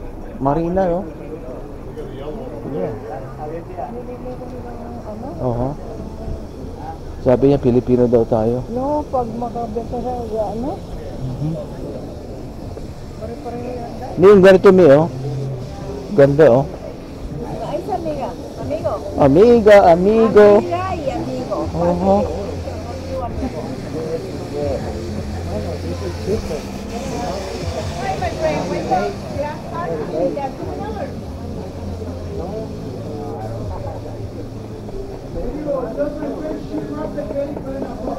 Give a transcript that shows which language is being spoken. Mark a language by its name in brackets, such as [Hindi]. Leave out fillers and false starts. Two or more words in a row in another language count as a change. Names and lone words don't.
[Filipino] Marina, oh. Yeah. Oo. Sabi niya, Pilipino daw tayo. No, pag makabenta sa ano? Hindi yung ganito, May, oh. Ganda, oh. Ay, sa amiga. Amigo. [Spanish] Amiga, amigo. Amiga y amigo. [Filipino] Oo. [English] Hi, my friend. What's up? Yeah, $2.